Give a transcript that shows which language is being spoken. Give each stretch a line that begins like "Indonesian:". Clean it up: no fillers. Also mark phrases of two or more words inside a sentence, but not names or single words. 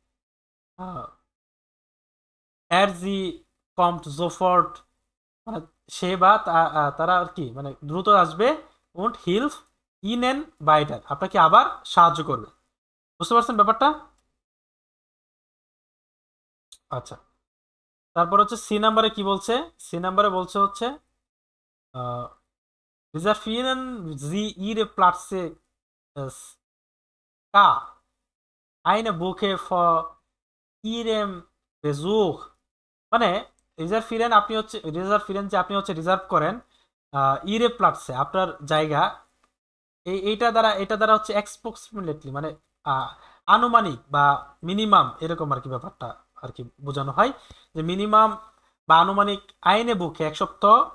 German: Sie kommt sofort
Bangla: মানে সে বা তারা আর কি মানে দ্রুত আসবে
German: und hilft Ihnen weiter
Bangla: আপনাকে আবার সাহায্য করবে বুঝতে পারছেন ব্যাপারটা। আচ্ছা তারপর হচ্ছে সি নাম্বারে কি বলছে সি নাম্বারে বলছে হচ্ছে
German: reservieren Sie Ihre Plätze ka eine Woche vor Ihrem Besuch
Bangla: মানে রিজার্ভ যে আপনি হচ্ছে রিজার্ভ করেন
German: Ihre Plätze
Bangla: আপনার জায়গা এটা দ্বারা হচ্ছে এক্সপ্রক্সিমেটলি মানে আনুমানিক বা মিনিমাম এরকম আর কি ব্যাপারটা আর কি বোঝানো হয় যে মিনিমাম বা আনুমানিক
German: eine Woche
Bangla: এক সপ্তাহ